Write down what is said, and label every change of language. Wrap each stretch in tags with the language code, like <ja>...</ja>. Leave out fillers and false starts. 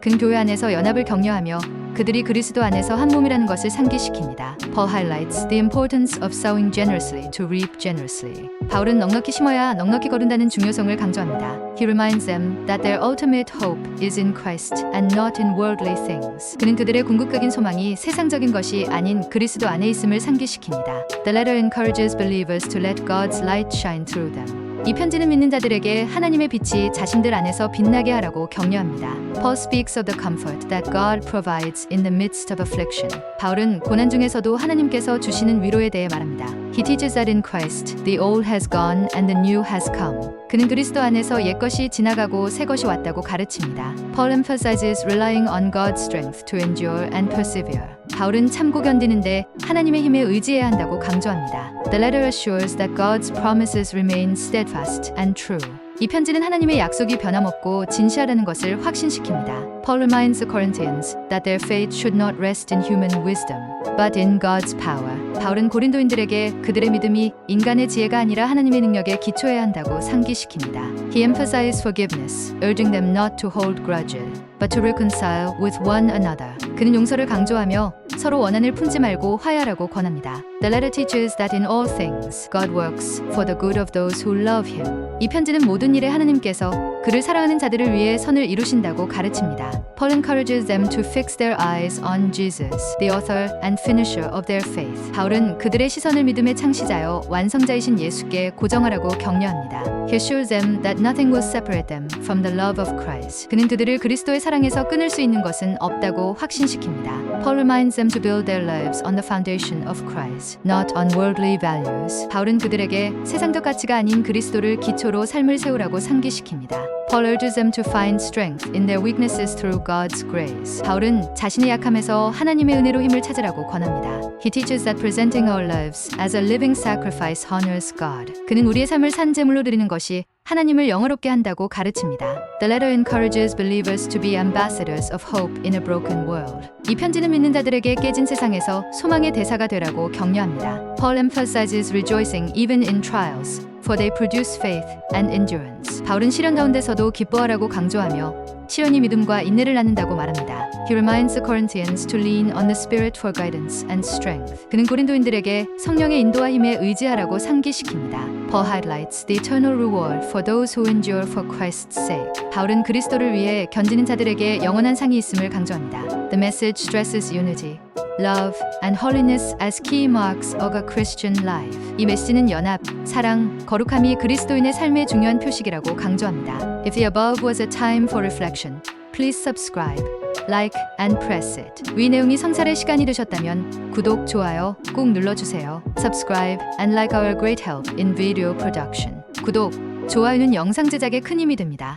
<ko>그는 교회 안에서 연합을 격려하며 그들이 그리스도 안에서 한 몸이라는 것을 상기시킵니다.</ko> <en>Paul highlights the importance of sowing generously to reap generously.</en> <ko>바울은 넉넉히 심어야 넉넉히 거둔다는 중요성을 강조합니다.</ko> <en>He reminds them that their ultimate hope is in Christ and not in worldly things.</en> <ko>그는 그들의 궁극적인 소망이 세상적인 것이 아닌 그리스도 안에 있음을 상기시킵니다.</ko> <en>The letter encourages believers to let God's light shine through them.</en> <ko>이 편지는 믿는 자들에게 하나님의 빛이 자신들 안에서 빛나게 하라고 격려합니다.</ko> <en>Paul speaks of the comfort that God provides in the midst of affliction.</en> <ko>바울은 고난 중에서도 하나님께서 주시는 위로에 대해 말합니다.</ko> <en>He teaches that in Christ the old has gone and the new has come.</en> <ko>그는 그리스도 안에서 옛것이 지나가고 새것이 왔다고 가르칩니다.</ko> <en>Paul emphasizes relying on God's strength to endure and persevere.</en> <ko>바울은 참고 견디는데 하나님의 힘에 의지해야 한다고 강조합니다.</ko> <en>The letter assures that God's promises remain steadfast and true.</en> <ko>이 편지는 하나님의 약속이 변함없고 진실하다는 것을 확신시킵니다.</ko> <en>Paul reminds the Corinthians that their faith should not rest in human wisdom, but in God's power.</en> <ko>바울은 고린도인들에게 그들의 믿음이 인간의 지혜가 아니라 하나님의 능력에 기초해야 한다고 상기시킵니다.</ko> <en>He emphasizes forgiveness, urging them not to hold grudges, but to reconcile with one another.</en> <ko>그는 용서를 강조하며 서로 원한을 품지 말고 화해하라고 권합니다.</ko> <en>The letter teaches that in all things, God works for the good of those who love Him.</en> <ko>이 편지는 모든 일에 하나님께서 그를 사랑하는 자들을 위해 선을 이루신다고 가르칩니다.</ko> <en>Paul encourages them to fix their eyes on Jesus, the author and finisher of their faith.</en> <ko>바울은 그들의 시선을 믿음의 창시자여 완성자이신 예수께 고정하라고 격려합니다.</ko> <en>He assures them that nothing will separate them from the love of Christ.</en> <ko>그는 그들을 그리스도의 사랑에서 끊을 수 있는 것은 없다고 확신시킵니다.</ko> <en>Paul reminds them to build their lives on the foundation of Christ, not on worldly values.</en> <ko>바울은 그들에게 세상적 가치가 아닌 그리스도를 기초로 삶을 세우라고 상기시킵니다.</ko> <en>Paul urges them to find strength in their weaknesses through God's grace.</en> <ko>바울은 자신의 약함에서 하나님의 은혜로 힘을 찾으라고 권합니다.</ko> <en>He teaches that presenting our lives as a living sacrifice honors God.</en> <ko>그는 우리의 삶을 산 제물로 드리는 것이 하나님을 영화롭게 한다고 가르칩니다.</ko> <en>The letter encourages believers to be ambassadors of hope in a broken world.</en> <ko>이 편지는 믿는 자들에게 깨진 세상에서 소망의 대사가 되라고 격려합니다.</ko> <en>Paul emphasizes rejoicing even in trials, for they produce faith and endurance.</en> <ko>바울은 시련 가운데서도 기뻐하라고 강조하며 시련이 믿음과 인내를 낳는다고 말합니다.</ko> <en>He reminds the Corinthians to lean on the Spirit for guidance and strength.</en> <ko>그는 고린도인들에게 성령의 인도와 힘에 의지하라고 상기시킵니다.</ko> <en>Paul highlights the eternal reward for those who endure for Christ's sake.</en> <ko>바울은 그리스도를 위해 견디는 자들에게 영원한 상이 있음을 강조합니다.</ko> <en>The message stresses unity, love, and holiness as key marks of a Christian life.</en> <ko>이 메시지는 연합, 사랑, 거룩함이 그리스도인의 삶의 중요한 표식이라고 강조합니다.</ko> <en>If the above was a time for reflection, please subscribe, like, and press it.</en> <ko>위 내용이 성찰의 시간이 되셨다면 구독, 좋아요 꼭 눌러주세요.</ko> <en>Subscribe and like our great help in video production.</en> <ko>구독, 좋아요는 영상 제작에 큰 힘이 됩니다.</ko>